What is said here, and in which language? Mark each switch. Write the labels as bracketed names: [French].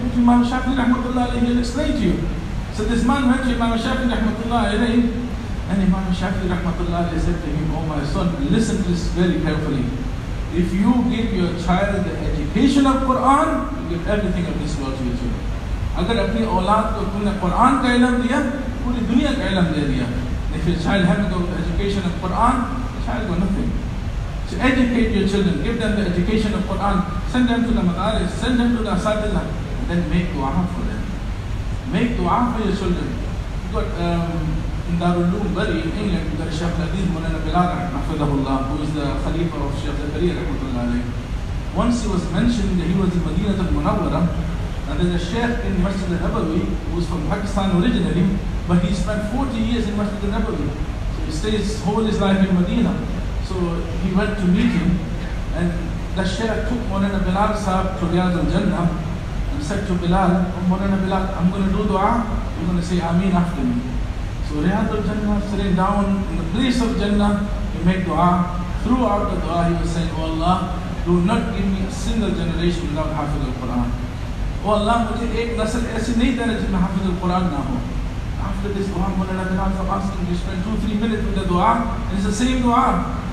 [English] Imam Shafi'i rahmatullah alayhi, he'll explain to you. So this man went to Imam Shafi'i rahmatullah alayhi, and Imam Shafi'i rahmatullah alayhi said to him, oh my son, listen to this very carefully. If you give your child the education of Quran, you give everything of this world to your children. [Hindi] अगर अपनी औलाद को तुमने कुरान का इल्म दिया, पूरी दुनिया का इल्म दे दिया. [English] If your child hasn't got the education of Quran, the child got nothing. So educate your children, give them the education of Quran, send them to the madaris, send them to the asatidha, and then make dua for them. Make dua for your children. You got in Darul Uloom, Bari, in England, you got Shaykh Hadith Mulana Bilal, who is the Khalifa of Shaykh Zakaria rahmatullah alayhi. Once he was mentioned that he was in Madinah al-Munawwara, and there's a Shaykh in Masjid al-Nabawi who is from Pakistan originally, but he spent 40 years in Masjid al-Nabawi. So he stays whole his life in Medina. So he went to meet him, and the Shaykh took Maulana Bilal Sahab to Riyadh al-Jannah and said to Bilal, oh Maulana Bilal, I'm going to do dua, you're going to say Ameen after me. So Riyadh al-Jannah, sitting down in the place of Jannah, he made dua. Throughout the dua he was saying, oh Allah, do not give me a single generation without Hafiz al-Quran. Oh Allah, [Hindi] मुझे एक नस्ल ऐसी नहीं देना जिसमें हाफिज al-Quran ना हो. [English] After this dua, Maulana Bilal Sahab asked him to spend 2-3 minutes with the dua, and it's the same dua.